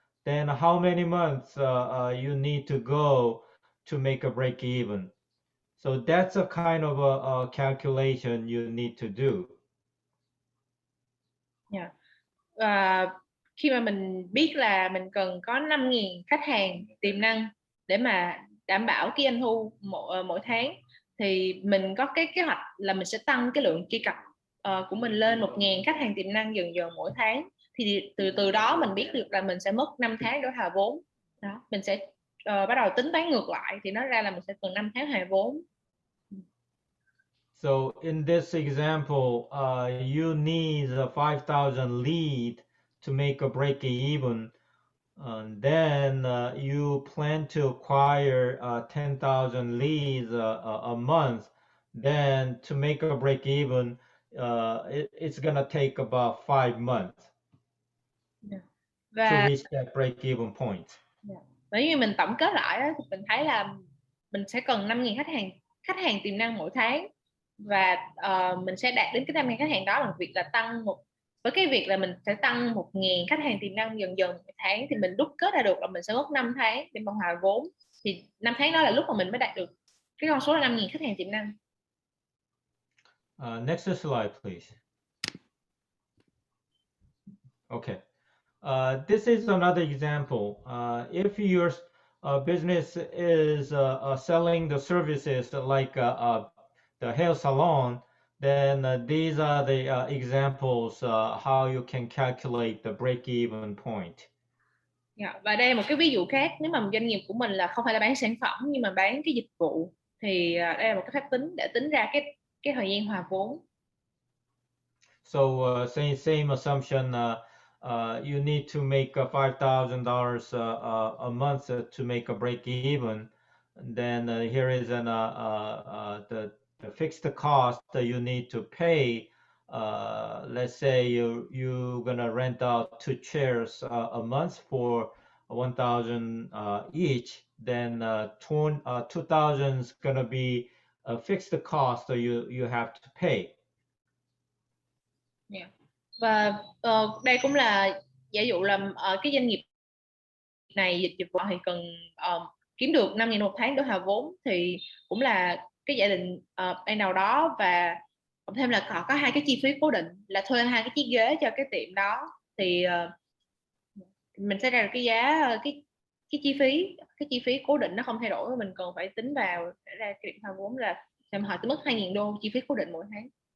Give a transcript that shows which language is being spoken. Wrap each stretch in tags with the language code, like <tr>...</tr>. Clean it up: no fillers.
<en>Then how many months you need to go to make a break even? So that's a kind of a calculation you need to do. Yeah.</en> <vi>Khi mà mình biết là mình cần có 5.000 khách hàng tiềm năng để mà đảm bảo cái doanh thu mỗi tháng, thì mình có cái kế hoạch là mình sẽ tăng cái lượng truy cập của mình lên 1.000 khách hàng tiềm năng dần dần mỗi tháng. Thì từ đó mình biết được là mình sẽ mất 5 tháng để hòa vốn. Đó, mình sẽ bắt đầu tính toán ngược lại thì nó ra là mình sẽ cần 5 tháng hòa vốn.</vi> <en>So in this example, you need a 5,000 lead to make a break even. Then you plan to acquire 10,000 leads a month. Then to make a break even, it's gonna take about 5 months to reach that break even point.</en> <vi>Nếu như mình tổng kết lại thì mình thấy là mình sẽ cần 5.000 khách hàng tiềm năng mỗi tháng, và mình sẽ đạt đến cái 5.000 khách hàng đó bằng việc là với cái việc là mình sẽ tăng 1.000 khách hàng tiềm năng dần dần mỗi tháng, thì mình đúc kết ra được là mình sẽ mất 5 tháng để mà hòa vốn. Thì 5 tháng đó là lúc mà mình mới đạt được cái con số là 5.000 khách hàng tiềm năng.</vi> <en>Next slide, please. Okay. This is another example. If your business is selling the services like the hair salon, then these are the examples how you can calculate the break-even point.</en> <vi>Và đây là một cái ví dụ khác, nếu mà doanh nghiệp của mình là không phải là bán sản phẩm nhưng mà bán cái dịch vụ thì đây là một cái phép tính để tính ra cái thời gian hòa vốn.</vi> <en>So same assumption. You need to make $5,000 a month to make a break even. And then here is the fixed cost that you need to pay. Let's say you're gonna rent out 2 chairs a month for 1,000 each. Then 2,000 is gonna be a fixed cost that you have to pay.</en> <vi>Và đây cũng là giả dụ là cái doanh nghiệp này dịch vụ thì cần kiếm được 5.000 một tháng để hòa vốn, thì cũng là cái giả định ban đầu đó, và cộng thêm là họ có 2 cái chi phí cố định là thuê 2 cái chiếc ghế cho cái tiệm đó, thì mình sẽ ra được cái giá cái chi phí cố định nó không thay đổi, mình cần phải tính vào để ra cái điểm hòa vốn là họ tới mức 2.000 đô chi phí cố định mỗi tháng.</vi>